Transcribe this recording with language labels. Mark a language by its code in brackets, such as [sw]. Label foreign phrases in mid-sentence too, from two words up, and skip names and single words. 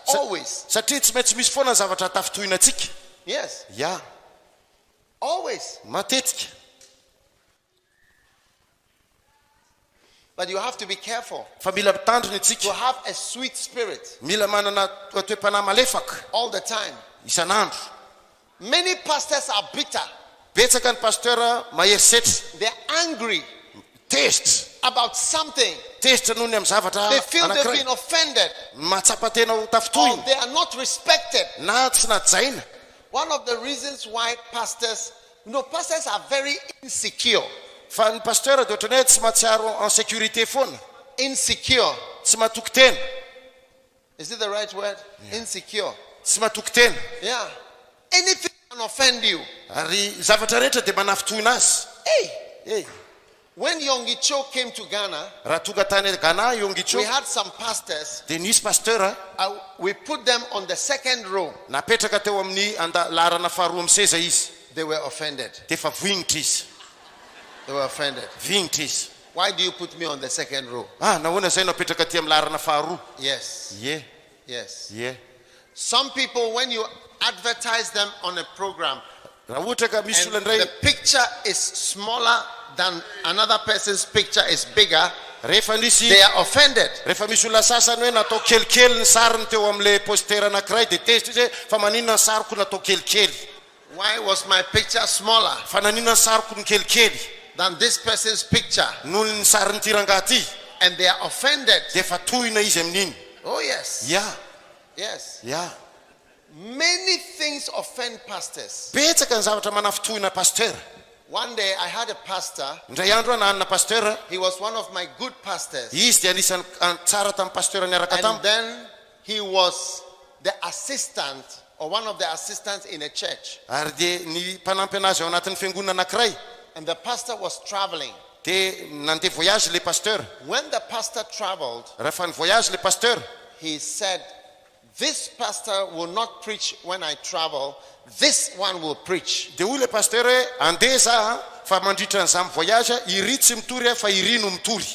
[en] Always. [mg] Satria tsy maintsy misy foana zavatra tafotoinatsika. [en] Yes. Yeah. Always. [mg] Matetika. [en] But you have to be careful. [mg] Fa mila mitandrina [en] To [mg] itsika. [en] have a sweet spirit [mg] Mila manana toe-panahy malefaka [en] all the time. [mg] isan'andro. [en] Many pastors are bitter. [mg] Betsaka ny pasteur maherisetra. [en] They're angry [mg] Tezitra. [en] about something. [mg] Tezitra noho ny amin'ny zavatra [en] They feel they've [mg] anankiray. [en] been offended. [mg] Mahatsapa tena ho [en] Or [mg] tafotoina. [en] they are not respected. [mg] Na tsy najaina. [en] One of the reasons why pastors are very insecure. [mg] Fa ny pasteur dia ohatrany hoe tsy mahatsiaro [fr] en sécurité [mg] foana. [en] Insecure. [mg] Tsy mahatoky tena. [en] Is it the right word? Insecure. [mg] Tsy mahatoky tena. [en] Yeah. Anything can offend you. [mg] Ary zavatra rehetra dia manafotoina azy. Hey. [en] When Yonggi Cho came to Ghana, [mg] Raha tonga tany Ghana Yonggi Cho [en] we had some pastors. [mg] dia nisy pasteur [en] We put them on the second row. [mg] napetraka teo amin'ny laharana faharoa amin'ny seza izy. [en] They were offended. [mg] Dia fa voingitra izy. [en] They were offended. [mg] Voingitra izy. [en] Why do you put me on the second row? [mg] Nahoana zay napetraka aty amin'ny laharana faharoa. [en] Yes. Ye. Yes. Ye. Some people, when you advertise them on a program, [mg] Raha ohatra ka misy [en] and [mg] olona indray [en] the picture is smaller than another person's picture is bigger, [mg] rehefa nisy [en] they are offended. [mg] rehefa misy olona sasany hoe natao kelikely ny sariny teo amin'le poster anankiray dia tezitra izy hoe fa maninona ny sariko natao kelikely. [en] Why was my picture smaller [mg] Fa naninona ny sariko ny kelikely [en] than this person's picture? [mg] noho ny sarin'ny tiranga ty. [en] And they are offended. [mg] Dia fa tohina izy amin'iny. [en] Oh yes. Ya. Yes. Ya. Many things offend pastors. [mg] Betsaka ny zavatra manafotohina pasteur. [en] One day I had a pastor. [mg] Indray andro nahanana pasteur. [en] He was one of my good pastors. [mg] Izy dia anisan'ny tsara tamin'ny pasteur niaraka [en] And [mg] tamiko. [en] then he was the assistant or one of the assistants in a church. [mg] Ary dia ny mpanampy anazy ao anatin'ny fiangonana anankiray. [en] And the pastor was traveling. [mg] Dia nandeha voyage le pasteur. [en] When the pastor traveled, [mg] Rehefa ny voyage le pasteur, [en] he said, "This pastor will not preach when I travel. This one will preach." [mg] dia hoy le pasteur hoe andeha za fa mandritra an'izany voyage iry tsy mitory fa iry no mitory.